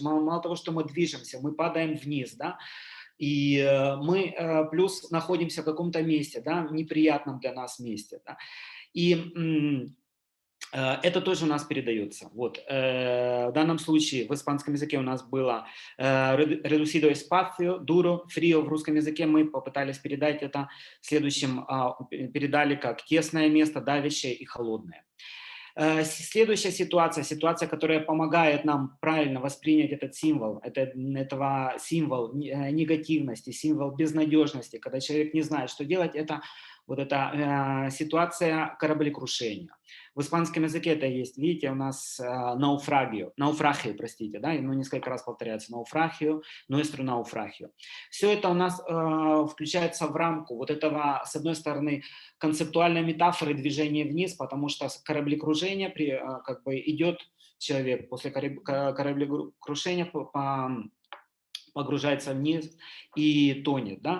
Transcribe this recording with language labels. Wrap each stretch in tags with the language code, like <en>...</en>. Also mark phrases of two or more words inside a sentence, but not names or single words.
<ru>Мало того, что мы движемся, мы падаем вниз, да, и мы плюс находимся в каком-то месте, да, неприятном для нас месте. Да, и это тоже у нас передается. Вот. В данном случае в испанском языке у нас было</ru> <es>reducido espacio, duro, frío.</es> <ru>В русском языке мы попытались передать это следующим, передали как тесное место, давящее и холодное. Следующая ситуация, которая помогает нам правильно воспринять этот символ, этого символ негативности, символ безнадежности, когда человек не знает, что делать, это вот эта ситуация кораблекрушения. В испанском языке это есть, видите, у нас науфрагио, простите, да, несколько раз повторяется науфрагио,</ru> <es>nuestro naufragio.</es> <ru>Все это у нас включается в рамку вот этого, с одной стороны, концептуальной метафоры движения вниз, потому что кораблекрушение как бы идет человек после кораблекрушения погружается вниз и тонет, да.</ru>